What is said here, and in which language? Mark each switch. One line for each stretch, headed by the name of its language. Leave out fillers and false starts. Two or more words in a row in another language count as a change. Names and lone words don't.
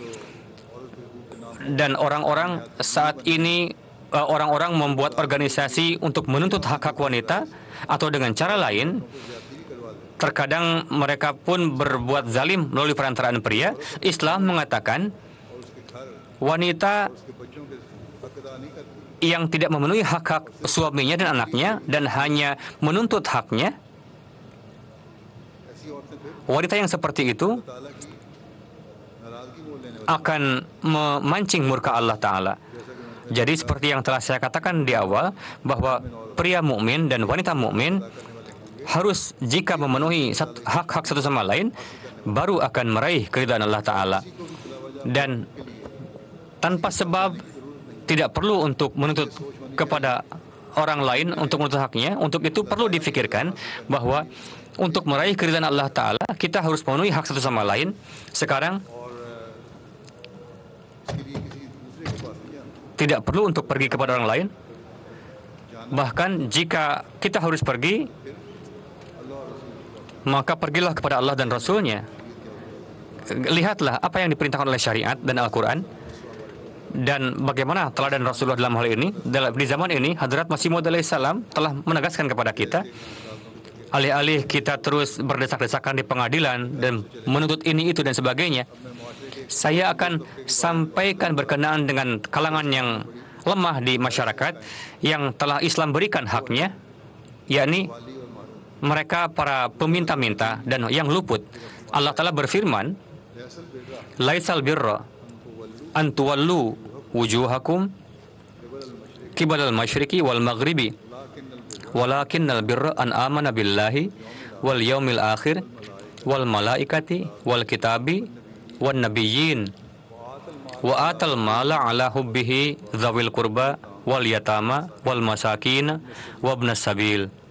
Indonesian: Dan orang-orang saat ini, orang-orang membuat organisasi untuk menuntut hak-hak wanita, atau dengan cara lain, terkadang mereka pun berbuat zalim melalui perantaraan pria. Islam mengatakan wanita
Urdu: کے بچوں کے حق ادا نہیں کرتی.
Indonesian: yang tidak memenuhi hak-hak suaminya dan anaknya dan hanya menuntut haknya,
Urdu: ایسی عورتیں پھر
Indonesian: wanita yang seperti itu
Urdu: تعالیٰ کی ناراضگی مول لینے والی.
Indonesian: akan memancing murka Allah Ta'ala. Jadi seperti yang telah saya katakan di awal, bahwa pria mukmin dan wanita mukmin harus, jika memenuhi hak-hak satu sama lain, baru akan meraih keridhaan Allah Ta'ala. Dan tanpa sebab, tidak perlu untuk menuntut kepada orang lain untuk menuntut haknya. Untuk itu perlu difikirkan bahwa untuk meraih keridhaan Allah Ta'ala, kita harus memenuhi hak satu sama lain. Sekarang
Urdu: اس کے لیے کسی دوسرے کے پاس نہیں جانا.
Indonesian: tidak perlu untuk pergi kepada orang lain. Bahkan jika kita harus pergi, maka pergilah kepada Allah dan Rasul-Nya. Lihatlah apa yang diperintahkan oleh syariat dan Al-Quran. Dan bagaimana teladan Rasulullah dalam hal ini. Di zaman ini, Hadrat Masih Maud alaihissalam telah menegaskan kepada kita, alih-alih kita terus berdesak-desakan di pengadilan dan menuntut ini, itu, dan sebagainya, saya akan sampaikan berkenaan dengan kalangan yang lemah di masyarakat yang telah Islam berikan haknya, yakni mereka para peminta-minta dan yang luput. Allah Ta'ala berfirman,
Arabic: ليس البر أن تولوا وجوهكم قبل المشرق والمغرب ولكن البر أن آمن بالله واليوم الآخر والملائكة والكتاب والنبيين وآتى المال على حبه ذوي القربى واليتامى والمساكين وابن السبيل